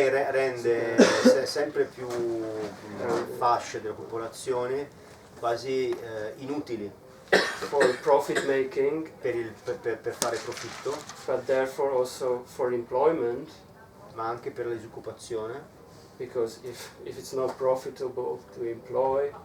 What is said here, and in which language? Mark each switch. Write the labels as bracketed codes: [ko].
[it] Rende sempre più fasce della popolazione quasi inutili [en] for profit making, [it] per fare profitto, [en] but therefore also for employment, [it] ma anche per la disoccupazione, [en] because if it's not profitable to employ,